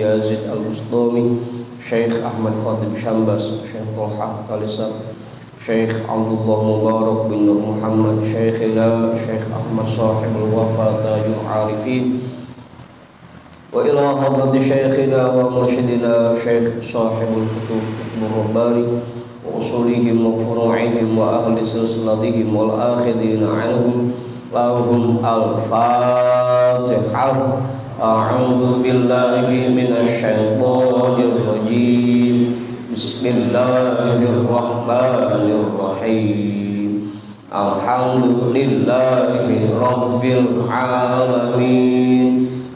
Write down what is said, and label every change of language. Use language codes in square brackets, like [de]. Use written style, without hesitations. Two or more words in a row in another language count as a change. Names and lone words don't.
[ar] يزيد البسطامي، شيخ أحمد خطيب سمباس، شيخ طلحة كاليسات، شيخ عبد الله مبارك بن نور محمد، شيخنا شيخ أحمد صاحب الوفا تاج العارفين، وإلى حضرة شيخنا ومرشدنا شيخ صاحب الفتوح ابن رباني وأصولهم وفروعهم وأهل سلسلتهم والآخذين عنهم لهم الفاتحة. أعوذ بالله من الشيطان الرجيم. بسم الله الرحمن الرحيم. الحمد لله رب العالمين.